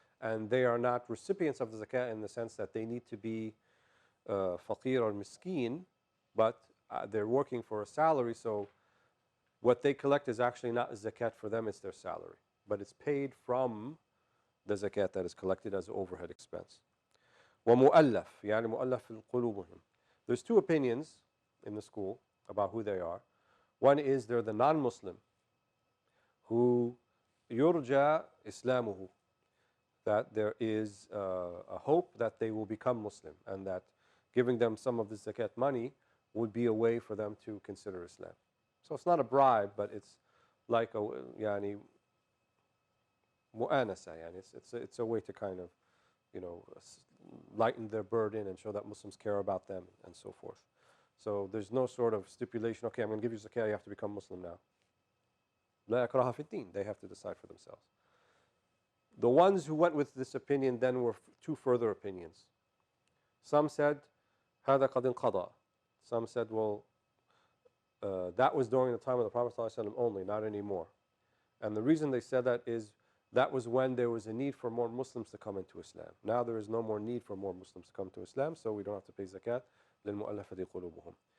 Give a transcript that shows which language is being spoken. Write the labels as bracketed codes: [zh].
[en] And they are not recipients of the zakat in the sense that they need to be faqir or miskin, but they're working for a salary, so what they collect is actually not zakat for them, it's their salary. But it's paid from the zakat that is collected as overhead expense. [ar] ومؤلف, يعني مؤلف في قلوبهم. [en] There's two opinions in the school about who they are. One is they're the non-Muslim who [ar] يرجى إسلامه, [en] that there is a hope that they will become Muslim, and that giving them some of the zakat money would be a way for them to consider Islam. So it's not a bribe, but it's like a [ar] يعني مؤانسة, يعني [en] it's a way to kind of, you know, lighten their burden and show that Muslims care about them and so forth. So there's no sort of stipulation, okay, I'm going to give you zakat, you have to become Muslim now. [ar] لا إكراه في الدين. [en] They have to decide for themselves. The ones who went with this opinion then were two further opinions. [ar] Some said هذا قد انقضى. [en] Some said, well, that was during the time of the Prophet ﷺ only, not anymore. And the reason they said that is that was when there was a need for more Muslims to come into Islam. Now there is no more need for more Muslims to come to Islam, so we don't have to pay zakat. [ar] لِلْمُؤَلَّفَةِ قُلُوبُهُم.